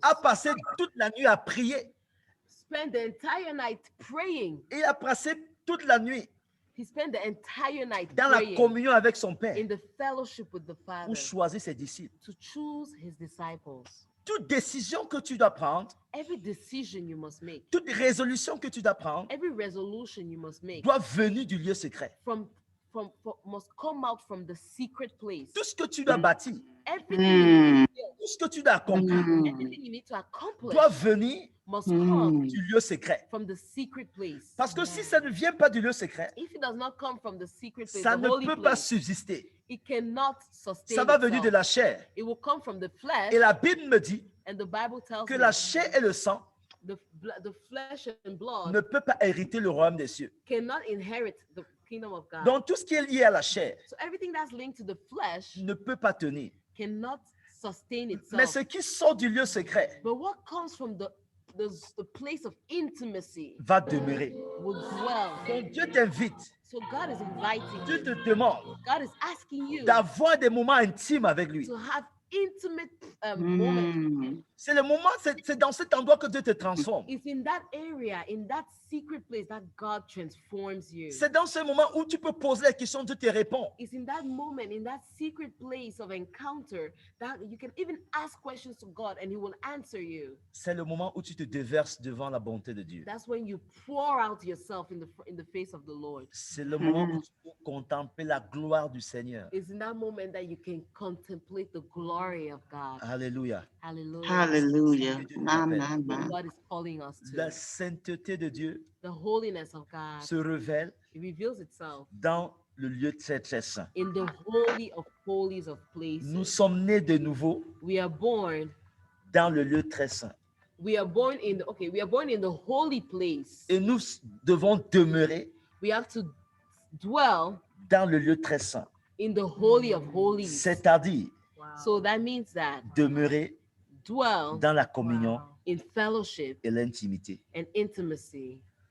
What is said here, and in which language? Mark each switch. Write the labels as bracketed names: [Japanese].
[French] a passé toute la nuit à prier. [English] spent the entire night praying. [French] Il a passé toute la nuit [English] He spent the entire night [French] dans la [English] praying [French] communion avec son Père [English] in the fellowship with the Father [French] pour choisir ses disciples. [English] to choose his disciples. [French] toute décision que tu dois prendre, [English] every decision you must make, [French] toute résolution que tu dois prendre, [English] every resolution you must make [French] doit venir du lieu secret. [English] must come out from the secret place. [French] Tout ce que tu dois bâtir, [English] Everything, [French] tout ce que tu dois accomplir, [English] everything you need to accomplish [French] doit venir [English] must come [French] du lieu secret. [English] from the secret place. [French] Parce que si ça ne vient pas du lieu secret, [English] If it does not come from the secret place, [French] ça [English] the [French] ne [English] holy [French] peut pas [English] place, [French] subsister. [English] it cannot sustain [French] Ça va venir [English] itself. [French] de la chair. [English] It will come from the flesh, [French] Et la Bible me dit [English] and the Bible tells [French] que [English] me [French] la chair et le sang [English] the flesh and blood [French] ne peuvent pas hériter le royaume des cieux. [English] cannot inherit the kingdom of God. [French] Donc tout ce qui est lié à la chair [English] So everything that's linked to the flesh [French] ne peut pas tenir. [English] cannot sustain [French] Mais [English] itself. [French] ce qui sort du lieu secret [English] But what comes from the place of intimacy [French] va demeurer. [English] will dwell. [French] Donc Dieu t'invite, [English] So God is inviting [French] Dieu [English] you. [French] te demande [English] God is asking you [French] d'avoir des moments intimes avec lui. [English] to have intimate moments. [French] C'est le moment, c'est dans cet endroit que Dieu te transforme. [English] It's in that area, in that secret place that God transforms you. [French] C'est dans ce moment où tu peux poser la question, Dieu te répond. [English] It's in that moment, in that secret place of encounter, that you can even ask questions to God and He will answer you. [French] C'est le moment où tu te déverses devant la bonté de Dieu. [English] That's when you pour out yourself in the face of the Lord. [French] C'est le moment où tu peux contempler la gloire du Seigneur. [English] It's in that moment that you can contemplate the glory of God. [French] Alléluia. [English] Hallelujah. Hallelujah. My, What God is calling us [French] La [English] to. [French] sainteté de Dieu [English] The holiness of God. [French] se révèle [English] It reveals itself [French] dans le lieu très très saint. [English] in the holy of holies of places. [French] Nous sommes nés de nouveau [English] We are born. [French] dans le lieu très saint. [English] We are born in the holy place. [French] Et nous devons demeurer [English] We have to dwell [French] dans le lieu très saint. [English] in the holy of holies. [French] C'est-à-dire [English] So that means that [French] demeurer [English] dwell [French] dans la communion [English] in fellowship [French] et l'intimité. [English] and intimacy.